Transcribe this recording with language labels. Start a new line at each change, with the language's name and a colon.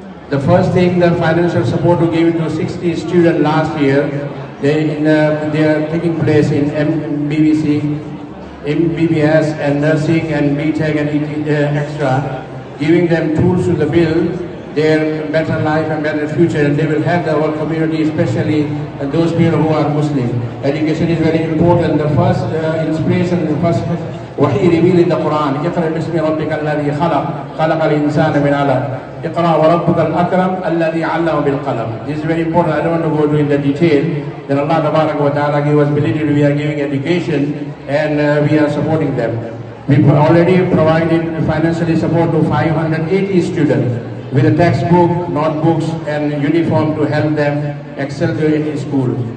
English: The first thing, the financial support we gave to 60 students last year, they are taking place in MBBC, MBBS and nursing and BTech and extra, giving them tools to build their better life and better future, and they will help our community, especially those people who are Muslim. Education is very important. The first inspiration, the first wahi revealed in the Quran,
Arabic: اقرأ باسم ربك الذي خلق خلق الإنسان من علق اقرأ وربك الأكرم الذي علم بالقلم.
English: This is very important. I don't want to go into the detail. Then Allah Tabarak wa Ta'ala gave us ability. We are giving education and we are supporting them. We already provided financially support to 580 students with a textbook, notebooks and uniform to help them excel in school.